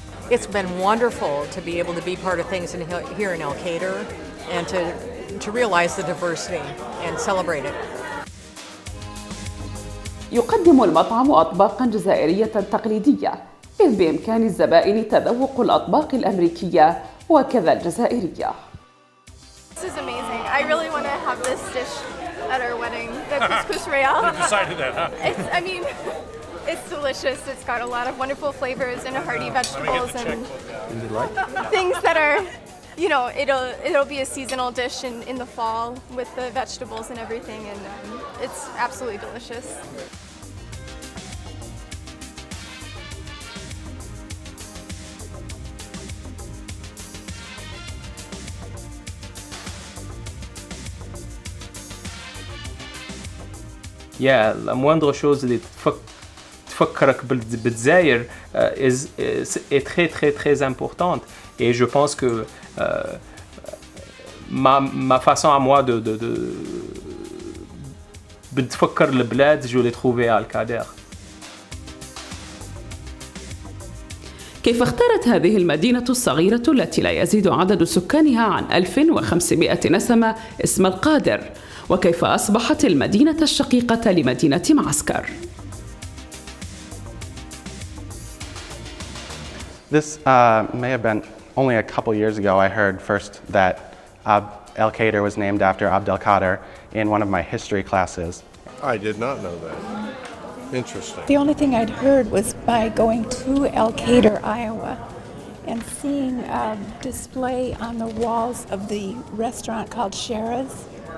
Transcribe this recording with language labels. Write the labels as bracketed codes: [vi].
[en] It's been wonderful to be able to be part of things here in ElKader and to realize the diversity and celebrate it. [ar] يقدم المطعم أطباقاً جزائرية تقليدية، إذ بإمكان الزبائن تذوق الأطباق الأمريكية وكذا الجزائرية. [en] This is amazing. I really want to have this dish at our wedding, the couscous royale. You decided that, huh? It's delicious. It's got a lot of wonderful flavors and hearty vegetables and things that are, you know, it'll be a seasonal dish in the fall with the vegetables and everything, and it's absolutely delicious. [fr] Yeah, la moindre chose [ar] اللي تفكرك بالجزائر [fr] est très très très importante, et je pense que ma façon à moi de [ar] بتفكر البلاد [fr] je l'ai trouvé à القادر. [ar] كيف اختارت هذه المدينة الصغيرة التي لا يزيد عدد سكانها عن 1500 نسمة اسم القادر؟ وكيف أصبحت المدينة الشقيقة لمدينة معسكر؟ [en] This may have been only a couple years ago. I heard first that ElKader was named after ElKader in one of my history classes. I did not know that. Interesting. The only thing I'd heard was by going to ElKader, Iowa, and seeing a display on the walls of the restaurant called Shara's.